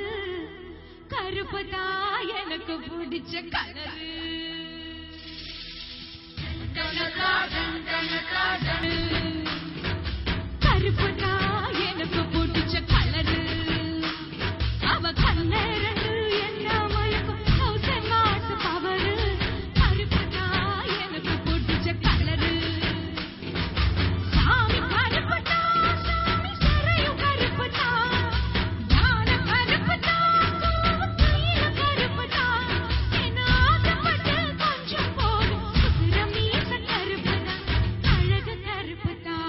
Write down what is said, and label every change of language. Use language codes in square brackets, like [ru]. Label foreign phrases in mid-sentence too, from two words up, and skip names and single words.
[ta] கருப்பதா எனக்கு பிடிச்ச கலரு, கருப்பதா எனக்கு பிடிச்ச கலரு, அவ கண்ணு ரெண்டு என்ன மயக்கு [en] 1000 watts power. [ta] கருப்பதா எனக்கு பிடிச்ச கலரு. சாமி கருப்பதா, சாமி சரையு கருப்பதா, ஞான கருப்பதா, கையில கருப்பதா, என்ன ஆசைப்பட்டு கொஞ்சம் போதும். குதிரை மீச கருப்பதா, அழகு கருப்பதா.